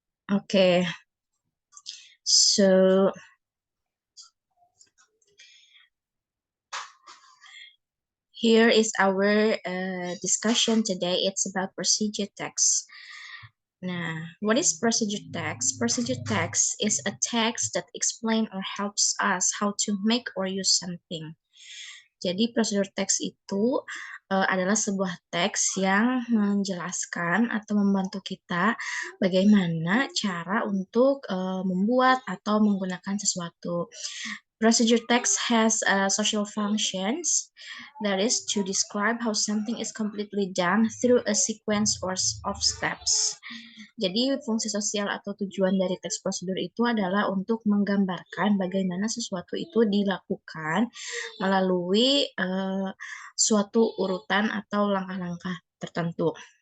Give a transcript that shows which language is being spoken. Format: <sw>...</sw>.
<en>Okay, so here is our discussion today. It's about procedure text. Nah, what is procedure text? Procedure text is a text that explain or helps us how to make or use something.</en> <id>Jadi procedure text itu adalah sebuah teks yang menjelaskan atau membantu kita bagaimana cara untuk membuat atau menggunakan sesuatu.</id> <en>Procedure text has social functions, that is to describe how something is completely done through a sequence of steps.</en> <id>Jadi fungsi sosial atau tujuan dari teks prosedur itu adalah untuk menggambarkan bagaimana sesuatu itu dilakukan melalui suatu urutan atau langkah-langkah tertentu.</id>